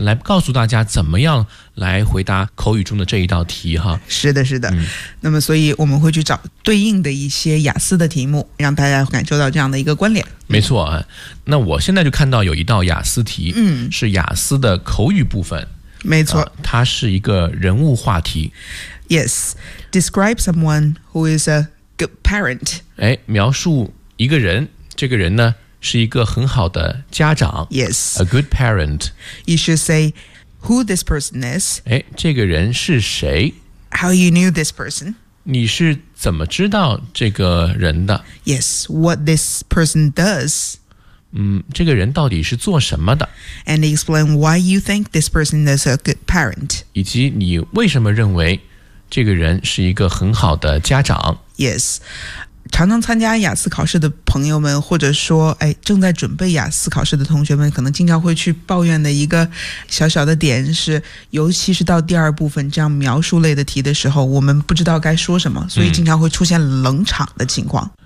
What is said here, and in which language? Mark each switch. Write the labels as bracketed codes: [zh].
[zh] 来告诉大家怎么样来回答口语中的这一道题哈。是的，是的。那么，所以我们会去找对应的一些雅思的题目，让大家感受到这样的一个关联。没错啊。那我现在就看到有一道雅思题，是雅思的口语部分。没错，它是一个人物话题。 [en] Yes, describe someone who is a good parent。 [zh] 描述一个人，这个人呢是一个很好的家长。 [en] Yes, a good parent. You should say who this person is. [zh] 这个人是谁 [en] ？How you knew this person? [zh] 你是怎么知道这个人的 [en] ？Yes, what this person does. [zh] 这个人到底是做什么的 [en] ？And explain why you think this person is a good parent. [zh] 以及你为什么认为这个人是一个很好的家长 [en] ？Yes. [zh] 常常参加雅思考试的朋友们，或者说正在准备雅思考试的同学们，可能经常会去抱怨的一个小小的点是，尤其是到第二部分这样描述类的题的时候，我们不知道该说什么，所以经常会出现冷场的情况。